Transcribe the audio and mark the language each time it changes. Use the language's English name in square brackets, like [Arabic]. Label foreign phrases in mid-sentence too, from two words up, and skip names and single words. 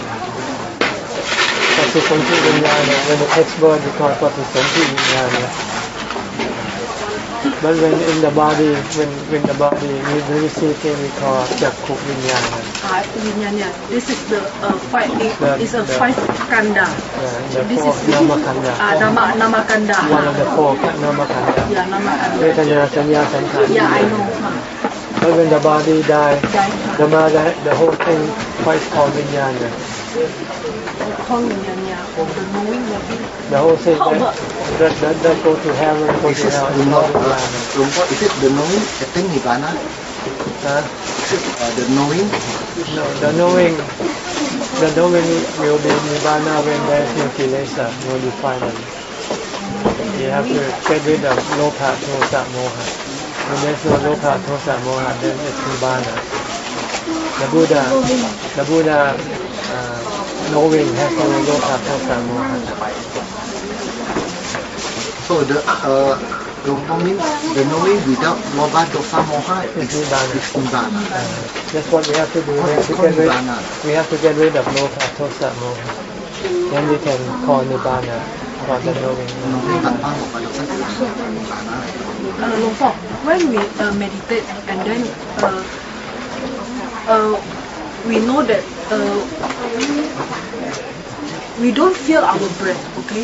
[Pali] Patisanti Vinyana. [English] When it takes birth, we call it [Pali] Patisanti Vinyana. [English] But when in the body, when the body needs to receive things, we call [Pali] Chakku Vinyana. [English] Vinyana. This is the five. It's a five kanda. The four [Pali] nama kanda. Nama kanda. [English] One of the four [Pali] nama kanda. Nama kanda. Vedana, Sanya, Sankhara. [English] I know. But when the body dies, the whole thing quite called Vinyana. The knowing the whole thing that go to heaven, go to hell. Is it the knowing attain nibbana? Is it the knowing? No, the knowing will be nibbana when there is no kilesa, no defilement. You have to get rid of [Pali] loka, dosa, moha. [English] When there is no [Pali] loka, dosa, moha, [English] then it's nibbana. The Buddha knowing has no [Pali] loka, dosa, moha. [English] So the knowing without [Pali] loba, dosa, moha [English] is nibbana. That's what we have to do. We have to get rid of [Pali] loka, dosa, moha. [English] Then we can call nibbana, call the knowing. When we meditate and then we know that we don't feel our breath, okay?